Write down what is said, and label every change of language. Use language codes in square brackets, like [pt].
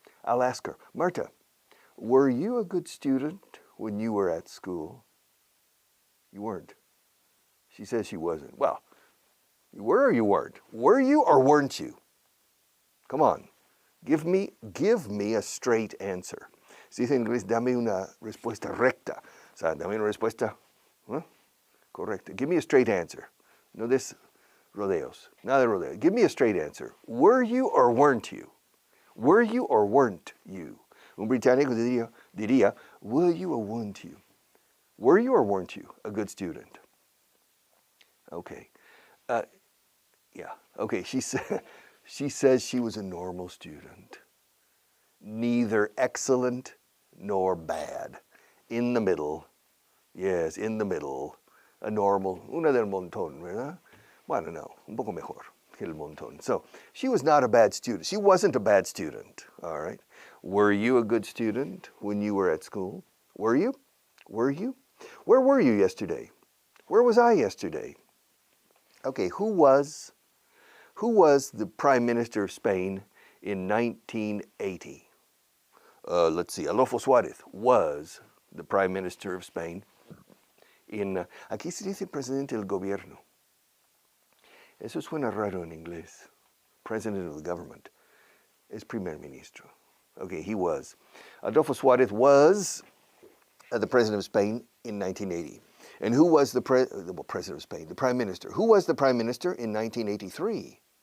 [en] I'll ask her, Marta, were you a good student when you were at school? You weren't. She says she wasn't. Well, you were or you weren't? Were you or weren't you? Come on. Give me a straight answer. [es] Se dice en inglés, dame una respuesta recta. O sea, dame una respuesta correcta. [en] Give me a straight answer. [es] No des rodeos. Nada de rodeos. [en] Give me a straight answer. Were you or weren't you? Were you or weren't you? [es] Un británico diría, [en] were you or weren't you? Were you or weren't you a good student? Okay. Yeah. Okay. She says she was a normal student. Neither excellent nor bad. In the middle. Yes, in the middle. A normal. [es] Una del montón, ¿verdad? Bueno, no. Un poco mejor que el montón. [en] So, she was not a bad student. She wasn't a bad student. All right. Were you a good student when you were at school? Were you? Were you? Where were you yesterday? Where was I yesterday? Okay, who was the Prime Minister of Spain in 1980? Let's see, Adolfo Suárez was the Prime Minister of Spain in... [es] aquí se dice Presidente del Gobierno. Eso suena raro en inglés. [en] President of the government. [es] Es Primer Ministro. [en] Okay, he was. Adolfo Suárez was the President of Spain in 1980. And who was the President of Spain? The Prime Minister. Who was the Prime Minister in 1983?